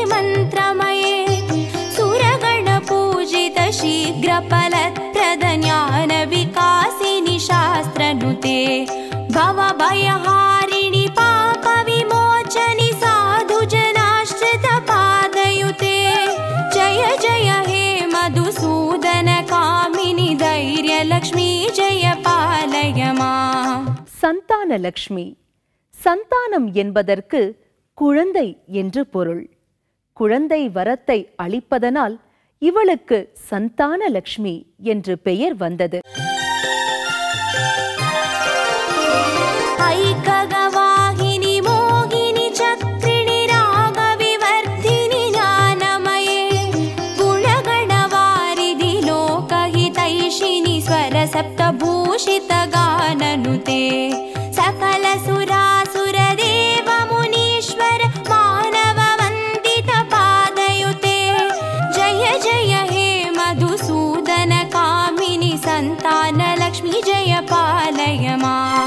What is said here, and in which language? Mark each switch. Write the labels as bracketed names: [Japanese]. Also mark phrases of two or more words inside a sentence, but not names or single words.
[Sanskrit] मन्त्रमये सुरगणपूजित शीघ्रफलप्रद ज्ञानविकासिनि शास्त्रनुते भवभयहारिणि पापविमोचनि साधुजनाश्रित पादयुते जय जय हे मधुसूदन कामिनि धैर्यलक्ष्मी जय पालय माम्. [Tamil] சந்தானலக்ஷ்மி. சந்தானம் என்பதற்கு குழந்தை என்று பொருள். குழந்தை வரத்தை அளிப்பதனால் இவளுக்கு சந்தானலக்ஷ்மி என்று பெயர் வந்தது. [Sanskrit] ऐककवाहिनि मोहिनि चक्रिणि रागविवर्धिनि ज्ञानमये गुणगणवारिधि लोकहितैषिणि स्वरसप्तभूषित गाननुते सकल सुरासुर देव मुनीश्वर मानव वन्दित पादयुते जय जय हे मधुसूदन कामिनि सन्तानलक्ष्मी जय पालय माम्.